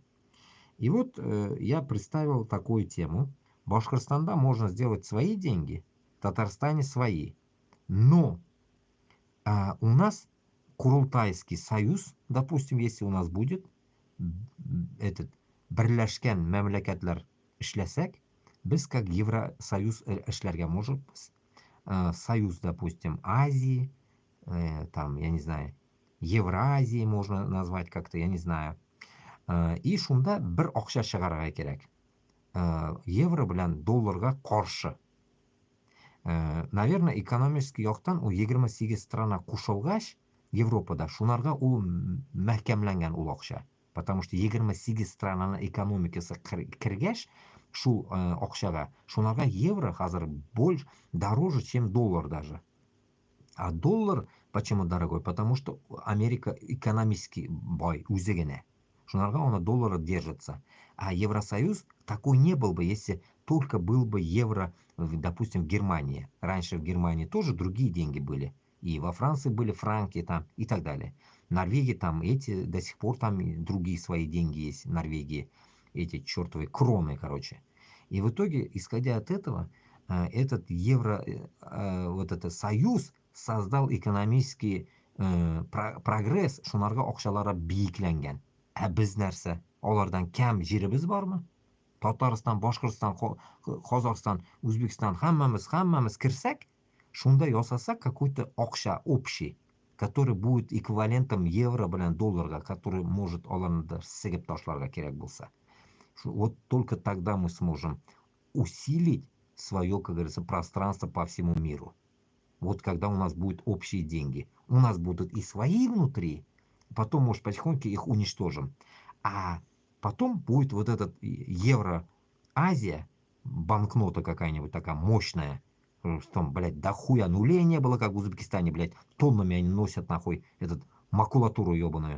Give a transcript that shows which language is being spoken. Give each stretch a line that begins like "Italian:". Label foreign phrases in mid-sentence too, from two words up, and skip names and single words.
Russian: И вот я представил такую тему. В Башкортостане можно сделать свои деньги, в Татарстане свои. Но у нас Курултайский союз, допустим, если у нас будет этот
Tatar: Берләшкән мәмләкәтләр эшләсәк, без
Russian: как Евросоюз
Tatar: эшләргә можебыз.
Russian: Союз, допустим, Азии, там, я не знаю, Евразии можно назвать как-то, я не знаю.
Tatar: И шунда бер акча чыгарга кирәк. Евро белән долларга каршы.
Russian: Наверное, экономический
Tatar: яктан у 28 страна кушылгач Европада, шунарга ул мәхкәмләнгән ул акча.
Russian: Потому что
Tatar: 28 странаның экономикасы кергәч, шул акчага. Шунарга евро хазыр
Russian: больше, дороже, чем доллар даже. А доллар почему дорогой? Потому что Америка экономически бай, үзегене. Шунарга он доллара держится. А Евросоюз такой не был бы, если только был бы евро, допустим, в Германии. Раньше в Германии тоже другие деньги были. И во Франции были франки там и так далее. В Норвегии там эти до сих пор там и другие свои деньги есть в Норвегии. Эти чертовые кроны, короче. И в итоге, исходя от этого, этот вот этот союз создал экономический прогресс,
Tatar: шунарга акчалары бийикләнгән. Ә без нәрсә? Алардан кәм җиребез бармы? Татарстан, Башкортстан, Казахстан, Үзбекстан, хаммамыз керсәк, шунда ясасак какой-то акча
Russian: общий, который будет эквивалентом евро
Tatar: белән долларга,
Russian: который может
Tatar: аларны да сыгып ташларга кирәк булса.
Russian: Вот только тогда мы сможем усилить свое, как говорится, пространство по всему миру. Вот когда у нас будут общие деньги. У нас будут и свои внутри, потом, может, потихоньку их уничтожим. А потом будет вот этот Евро-Азия, банкнота какая-нибудь такая мощная, там, блядь, до хуя нулей не было, как в Узбекистане, блядь, тоннами они носят, нахуй, этот макулатуру ебаную.